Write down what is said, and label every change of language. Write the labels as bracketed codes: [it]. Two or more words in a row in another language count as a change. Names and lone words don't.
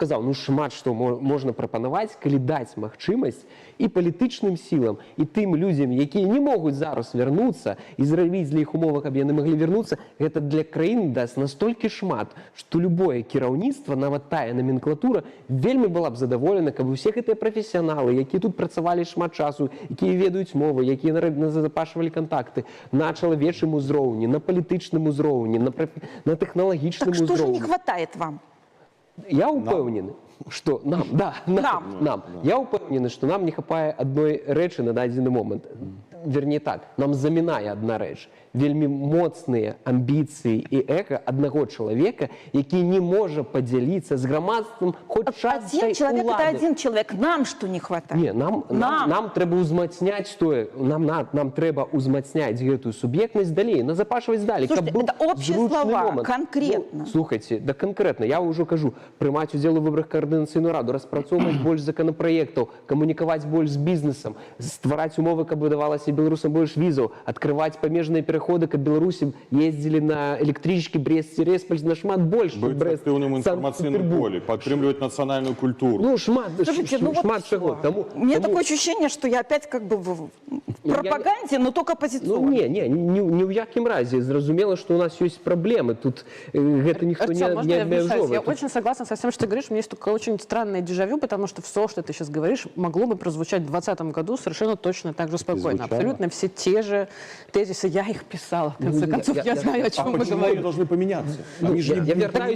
[be] казаў, ну шмат што можна прапанаваць, калі даць магчымасць і палітычным сілам, і тым людзям, якія не могуць зараз вярнуцца і зрабіць для іх умовы, каб яны маглі вярнуцца, гэта для краін даст настолькі шмат, што любое кіраўніцтва, нават тая номенклатура, вельмі была б задаволена, каб усе гэтыя прафесіяналы, якія тут працавалі шмат часу, якія ведаюць мовы, якія назапашвалі кантакты на чалавечым узроўні, на палітычным узроўні, на тэхналагічным [ru] Так что же не [be] узроўні. [ru] хватает вам? [be] Я упэўнены, што нам, нам. Я упэўнены, што нам не хапае адной рэчы на дадзены момант. [ru] Вернее так, [be] нам замінае адна рэч. Вельмі моцныя амбіцыі і эго аднаго чалавека, які не можа падзяліцца з грамадствам хоць часткай [ru] Один человек это [be] улады. [ru] один человек. Нам что не хватает? [be] Не, нам трэба ўзмацняць тое, нам трэба ўзмацняць гэтую суб'ектнасць далей, назапашваць далей, [ru] Слушайте, это общие слова, конкретно. [be] Ну, слухайте, да конкретно, я ўжо кажу, прымаць удзел у выбарах каардынацыйную раду, распрацоўваць больш законапраектаў, камунікаваць больш з бізнесам, ствараць умовы, каб выдавалася беларусам больш візаў, адкрываць памежныя пераходы, каб беларусі ездзілі на электрычкі Брест-Цереспаль нашмат больш, [ru] Быть в активном информационном поле, подтримливать национальную культуру. [be] Ну, шмат вот чаго. [ru] У меня такое ощущение, что я опять как бы в пропаганде, но только Ну, оппозиционной. [be] ні ў якім разе. Зразумела, што у нас ёсць праблемы. Тут гэта ніхто не Артём, [ru] можно я вмешаюсь? Я [be] абмяжоўвае. [ru] очень согласна со всем, что ты говоришь. У меня есть только очень странное дежавю, потому что все, что ты сейчас говоришь, могло бы прозвучать в 2020 году совершенно точно так же спокойно. Звучало. Абсолютно все те же тезисы. Я их писала, в конце концов. Я знаю, о чем мы Почему они говорим. должны поменяться? Они же Я не [be] вертаюсь